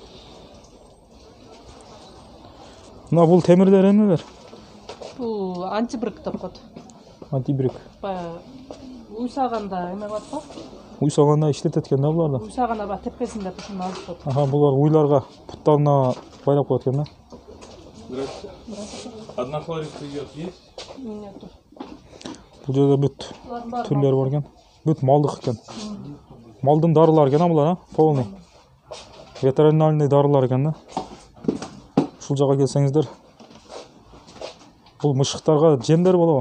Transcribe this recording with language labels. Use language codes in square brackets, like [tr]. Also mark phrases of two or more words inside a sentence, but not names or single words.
[ky] Мына бул темирлер эмнелер? Бул антибрик деп коет. Антибрик. Уйсаганда эме болот го? Уйсаганда иштетет экен да буларды. Уйсаганда ба тепкесинде ушуну алып коет. Аха, булар уйларга, буттарына байлап коет экен да. [ru] Одна хлористый йод есть? Нету. [ky] Бул жерде бүт түрлөр бар экен. Бүт малдык экен. Малдын дарылары экен булар, а? Полный. Ветеринарный дарылар экен да. Ушул жака келсеңиздер. Бул мышыктарга жемдер болобу?